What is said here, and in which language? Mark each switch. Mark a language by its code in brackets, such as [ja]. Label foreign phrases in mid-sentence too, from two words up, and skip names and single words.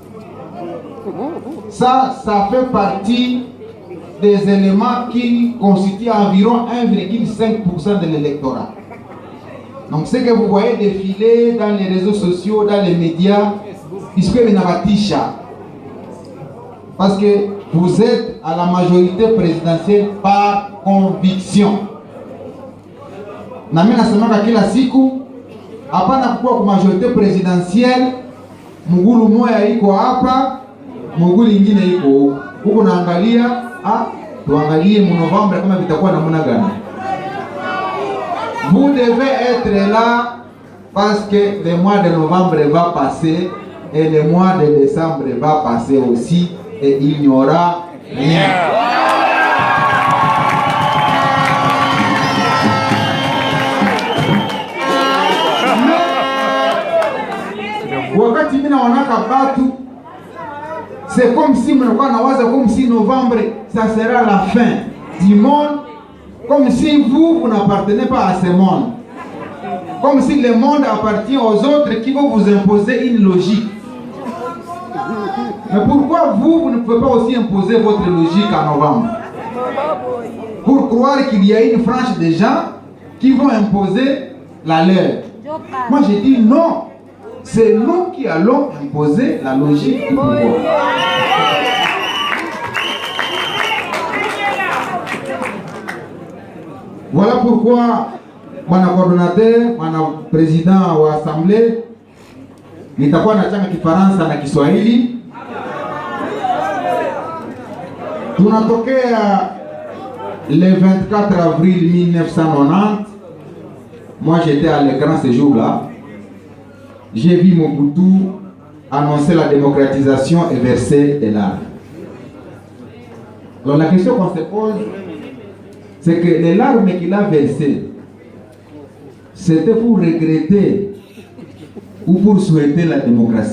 [fr] Ça fait partie des éléments qui constituent environ 1,5% de l'électorat. Donc ce que vous voyez défiler dans les réseaux sociaux, dans les médias, puisque vous n'avez parce que vous êtes à la majorité présidentielle par conviction. [sw] Na mimi nasemaka kila siku hapana kuwa kwa [fr] majorité présidentielle [sw] mugulu moya iko hapa mugulu ingine iko huko naangalia tuangalie mu Novembre kama vitakuwa namna gani. [fr] Vous devez être là parce que le mois de novembre va passer et le mois de décembre va passer aussi et il n'y aura rien. [sw] Wakati mina wanaka batu, [fr] c'est comme si [sw] mnakuwa nawaza [fr] comme si novembre ça sera la fin du monde, comme si vous n'appartenez pas à ce monde, comme si le monde appartient aux autres qui vont vous imposer une logique. Mais pourquoi vous ne pouvez pas aussi imposer votre logique en novembre? Pour croire qu'il y a une frange de gens qui vont imposer la leur. Moi j'ai dit non. C'est nous qui allons imposer la logique du pouvoir. Voilà pourquoi mon coordonnateur, mon président de l'Assemblée, [sw] nitakuwa na changa Kifaransa na Kiswahili. Tunatokea [fr] le 24 avril 1990. Moi j'étais à l'écran ce jour-là. J'ai vu Mobutu annoncer la démocratisation et verser des larmes. Alors la question qu'on se pose, c'est que les larmes qu'il a versées, c'était pour regretter ou pour souhaiter la démocratie.